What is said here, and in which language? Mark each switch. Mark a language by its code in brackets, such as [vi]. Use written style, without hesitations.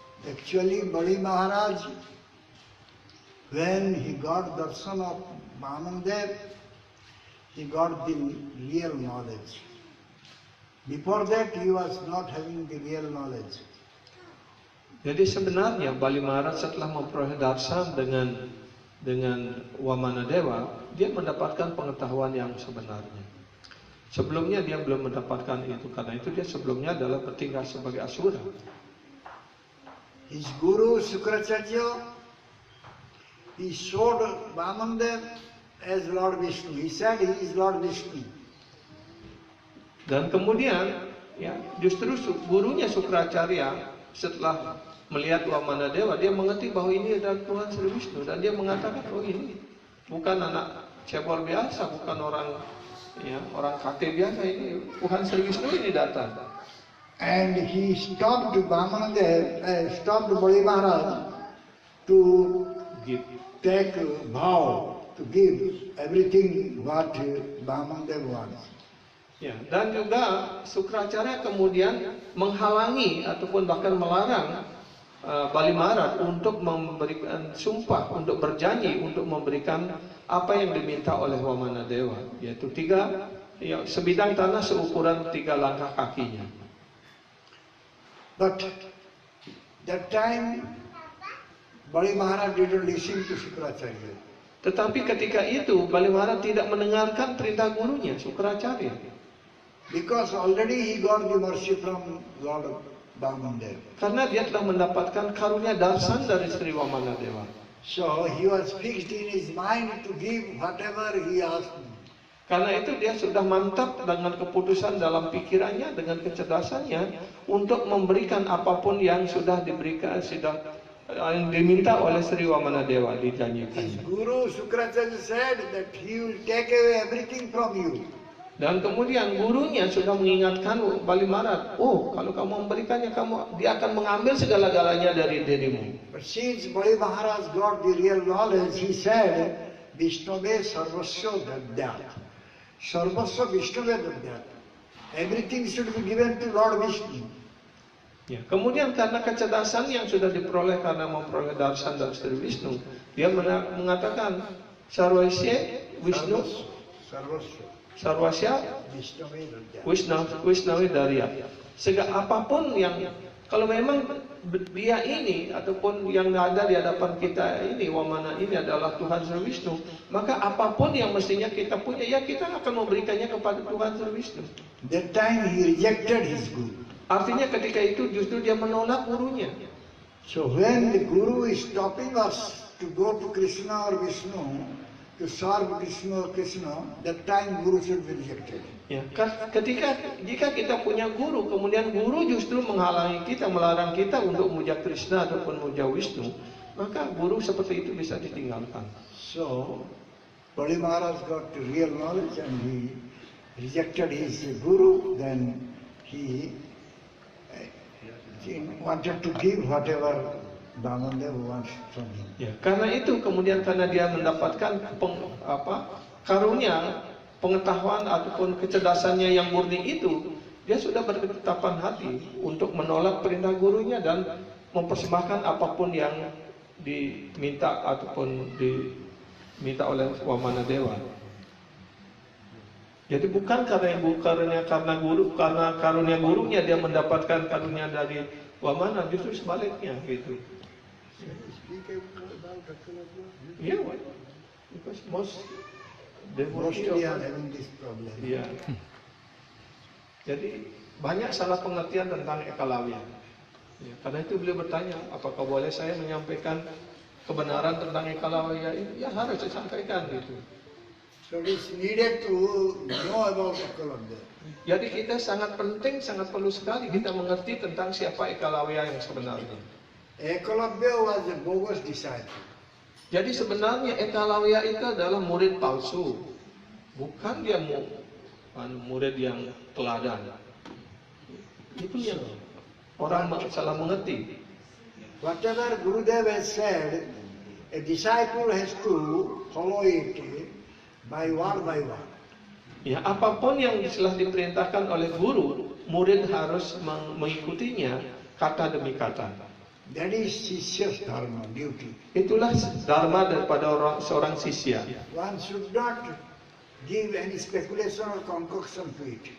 [en] Actually, Bali Maharaj, when he got darshan of Vamandev, he got the real knowledge. Before that, he was not having the real knowledge. [id] Jadi sebenarnya Bali Maharaj setelah memperoleh darshan dengan Wamanadeva, dia mendapatkan pengetahuan yang sebenarnya. Sebelumnya dia belum mendapatkan itu, karena itu dia sebelumnya adalah bertingkah sebagai asura. [en] His guru Sukracharya, he showed Vamandev as Lord Vishnu. He said he is Lord Vishnu. [id] Dan kemudian, ya, justru gurunya Sukracharya setelah melihat Wamanadeva, dia mengerti bahwa ini adalah Tuhan Sri Wisnu, dan dia mengatakan, oh ini bukan anak cebol biasa, bukan orang kakek biasa, ini Tuhan Sri Wisnu ini datang. [en] And he stopped Vamandev, stopped Bali Maharaj to take a vow to give everything what Vamandev wants. [id] Ya, dan juga Sukracharya kemudian menghalangi ataupun bahkan melarang Bali Maharaj untuk memberikan sumpah, untuk berjanji, untuk memberikan apa yang diminta oleh Wamanadeva, yaitu sebidang tanah seukuran 3 langkah kakinya. [en] But that time Bali Maharaj didn't listen to Sukracharya. [id] Tetapi ketika itu Bali Maharaj tidak mendengarkan perintah gurunya Sukracharya. [en] Because already he got the mercy from Lord Vamandev. [id] Karena dia telah mendapatkan karunia darsan dari Sri Wamanadeva. [en] So he was fixed in his mind to give whatever he asked me. [id] Karena itu dia sudah mantap dengan keputusan dalam pikirannya, dengan kecerdasannya untuk memberikan apapun yang sudah diberikan, yang diminta oleh Sri Wamanadewa [en] His [id] dijanjikan. [en] Guru Sukracharya said that he will take away everything from you. [id] Dan kemudian gurunya sudah mengingatkan Bali Marat, oh kalau kamu memberikannya, dia akan mengambil segala-galanya dari dirimu. [en] But since Bali Maharaj got the real knowledge, he said, [sa] Vishnave Sarvasya Dadyat. Sarvasya Vishnave Dadyat. [en] Everything should be given to Lord Vishnu. [id] Ya, kemudian karena kecerdasan yang sudah diperoleh karena memperoleh darsan dari Sri Vishnu, dia mengatakan [sa] Sarvasya Vishnu Sarvasya. Sarvasya Vishnave Dadyat. Wisnawi Darya. [id] Segala apapun yang, kalau memang dia ini ataupun yang ada di hadapan kita ini, Wamana ini adalah Tuhan Sri Vishnu, maka apapun yang mestinya kita punya, ya kita akan memberikannya kepada Tuhan Sri Vishnu. [en] That time he rejected his guru. [id] Artinya ketika itu justru dia menolak gurunya. [en] So when the guru is stopping us to go to Krishna or Vishnu, to serve Krishna or Krishna, that time guru should be rejected. [id] Ya, jika kita punya guru, kemudian guru justru menghalangi kita, melarang kita untuk memuja Krishna ataupun memuja Wisnu, maka guru seperti itu bisa ditinggalkan. [en] So Bali Maharaj got the real knowledge and he rejected his guru. Then he wanted to give whatever Bhamandev wants from him. [id] Ya, karena itu kemudian karena dia mendapatkan karunia, pengetahuan ataupun kecerdasannya yang murni itu, dia sudah berketetapan hati untuk menolak perintah gurunya dan mempersembahkan apapun yang diminta ataupun diminta oleh Wamanadewa. Jadi bukan karena karunia gurunya dia mendapatkan karunia dari Wamana, justru sebaliknya gitu. [en] Yeah, because most Mostly are having this problem. [id] Iya. Jadi banyak salah pengertian tentang Ekalawiya. Ya, karena itu beliau bertanya, apakah boleh saya menyampaikan kebenaran tentang Ekalawiya ini? Ya harus disampaikan gitu. [en] So it is needed to know about Ekalawiya. [id] Jadi kita sangat penting, sangat perlu sekali kita mengerti tentang siapa Ekalawiya yang sebenarnya. [en] Ekalawiya was a bogus disciple. [id] Jadi sebenarnya Ekalawiya itu adalah murid palsu, bukan dia murid yang teladan. Itu yang orang salah mengerti. [en] Whatever Gurudev has said, a disciple has to follow it by word by word. [id] Ya, apapun yang telah diperintahkan oleh guru, murid harus mengikutinya kata demi kata. [en] That is Sisya's dharma, duty. [id] Itulah dharma daripada seorang sisya. [en] One should not give any speculation or concoction to it.